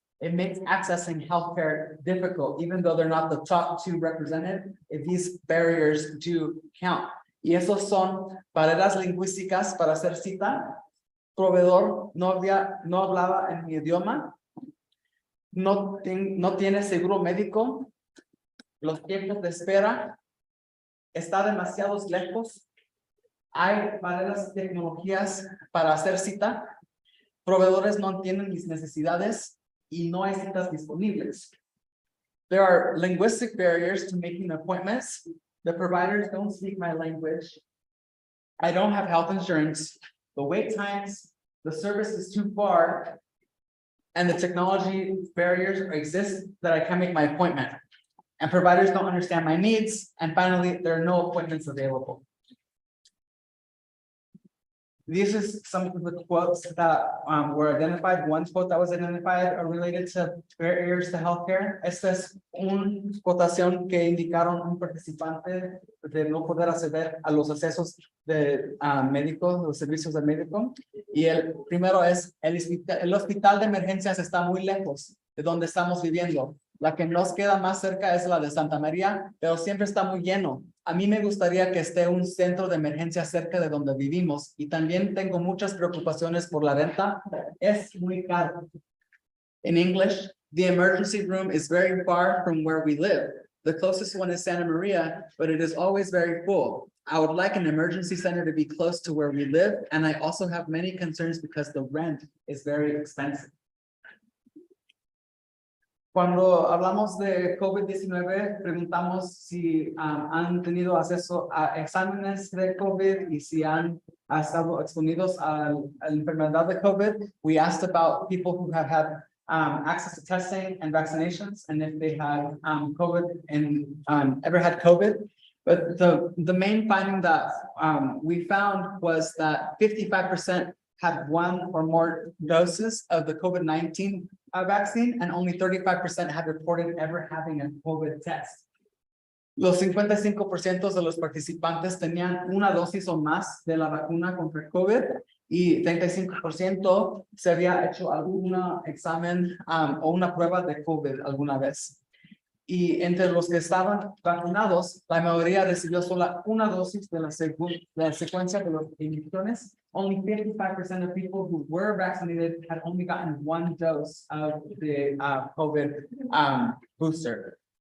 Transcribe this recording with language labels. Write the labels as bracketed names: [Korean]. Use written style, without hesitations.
[English] It makes accessing healthcare difficult, even though they're not the top two represented. These barriers do count. [Spanish] Y esos son barreras lingüísticas para hacer cita. Proveedor no hablaba en mi idioma. No tiene seguro médico. Los tiempos de espera está demasiado lejos. Hay barreras de tecnologías para hacer cita. Proveedores no entienden mis necesidades y no hay citas disponibles. [English] There are linguistic barriers to making appointments. The providers don't speak my language. I don't have health insurance. The wait times, the service is too far. And the technology barriers exist that I can't make my appointment. And providers don't understand my needs. And finally, there are no appointments available. These are some of the quotes that were identified. One quote that was identified are related to barriers to healthcare. [Spanish] Esta es una cotación que indicaron un participante de no poder acceder a los accesos de médicos, los servicios de médico. Y el primero es el hospital de emergencias está muy lejos de donde estamos viviendo. La que nos queda más cerca es la de Santa María, pero siempre está muy lleno. A mí me gustaría que esté un centro de emergencia cerca de donde vivimos y también tengo muchas preocupaciones por la renta. Es muy caro. [English] In English, the emergency room is very far from where we live. The closest one is Santa Maria, but it is always very full. I would like an emergency center to be close to where we live, and I also have many concerns because the rent is very expensive. [Spanish] Cuando hablamos de COVID-19, preguntamos si han tenido acceso a exámenes de COVID y si han estado exponidos a la enfermedad de COVID. [English] We asked about people who have had access to testing and vaccinations and if they had COVID and ever had COVID. But the main finding that we found was that 55% had one or more doses of the COVID-19 vaccine, and only 35% had reported ever having a COVID test. [Spanish] Los 55% de los participantes tenían una dosis o más de la vacuna contra COVID y 35% se había hecho algún examen o una prueba de COVID alguna vez. Y entre los que estaban vacunados, la mayoría recibió solo una dosis de la secuencia de las inyecciones. [English] Only 55% of people who were vaccinated had only gotten one dose of the COVID booster.